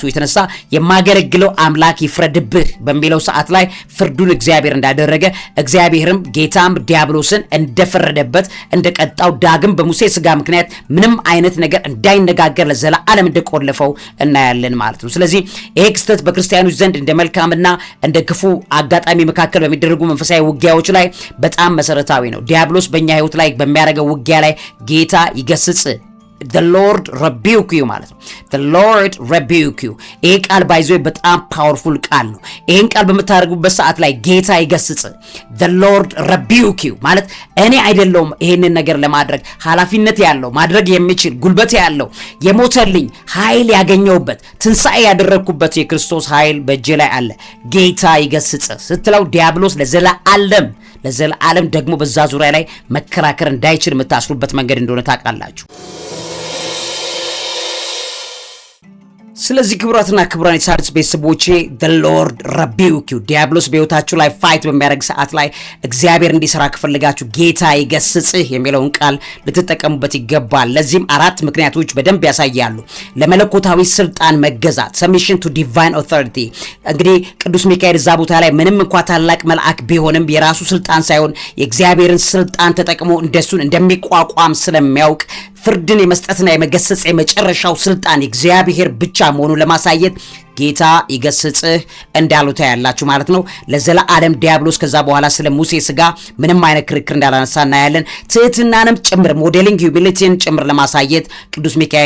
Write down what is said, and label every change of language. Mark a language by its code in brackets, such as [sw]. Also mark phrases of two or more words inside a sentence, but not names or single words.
[am] የተነሳ የማገለግለው አምላክ ይፍረድብህ በሚለው ሰዓት ላይ ፍርዱን እግዚአብሔር እንዳደረገ እግዚአብሔርም ጌታም ዲያብሎስን እንደፈረደበት እንደቀጣው ዳግም በሙሴ ስጋ ምክንያት ምንም አይነት ነገር እንዳይነጋገር ለዘላለም እንደቆለፈው እናያለን ማለት ነው። ስለዚህ ይሄ ክስተት በክርስቲያኖች ዘንድ መልካምና እንደ ክፉ አጋጣሚ መካከል በሚደረጉ መንፈሳዊ ውጊያዎች ላይ በጣም መሰረታዊ ነው። ዲያብሎስ በእኛ ህይወት ላይ በሚያደርገው ውጊያ ላይ ጌታ ይገስጽ [en] the Lord rebuke you [am] ማለት ነው። [en] the Lord rebuke you [am] ይሄ ቃል ባይዞ በጣም ፓወርፉል ቃል ነው። ይሄን ቃል በመታረጉበት ሰዓት ላይ ጌታ ይገስጽ [en] the Lord rebuke you [am] ማለት እኔ አይደለሁም ይሄንን ነገር ለማድረግ ኃላፊነት ያለው ማድረግ የሚችል ጉልበት ያለው የሞተልኝ ኃይል ያገኘውበት ትንሣኤ ያደረኩበት የክርስቶስ ኃይል በእጄ ላይ አለ። ጌታ ይገስጽ ስትለው ዲያብሎስ ለዘላለም ደግሞ በዛ ዙሪያ ላይ መከራከር እንዳይችል የምታስሩበት መንገድ እንደሆነ ታውቃላችሁ። ስለዚህ ክቡራትና ክቡራን የሣድስ ቤተሰቦቼ [en] the Lord rebuke you [am] ዲያብሎስ በህይወታችሁ ላይ ፋይት በሚያደርግ ሰዓት ላይ እግዚአብሔር እንዲሰራ ከፈለጋችሁ ጌታ ይገስጽህ የሚለውን ቃል ልትጠቀሙበት ይገባል። ለዚህም 4 ምክንያቶች በደንብ ያሳያሉ። ለመለኮታዊ ስልጣን መገዛት [en] submission to divine authority። [am] እንግዲህ ቅዱስ ሚካኤል እዛ ቦታ ላይ ምንም እንኳን ታላቅ መልአክ ቢሆንም የራሱ ስልጣን ሳይሆን የእግዚአብሔርን ስልጣን ተጠቅሞ እንደሱን እንደሚቋቋም ስለሚያውቅ ፍርድን የመስጠትና የመገሰጽ የመጨረሻው ስልጣን እግዚአብሔር ብቻ መሆኑን ለማሳየት ጌታ ይገስጽህ እንዳለው ታያላችሁ ማለት ነው። ለዘላለም ዲያብሎስ ከዛ በኋላ ስለ ሙሴ ስጋ ምንም አይነት ክርክር እንዳላነሳ እናያለን። ትህትናንም ጭምር [en] modeling humility [am] ጭምር ለማሳየት ቅዱስ ሚካኤል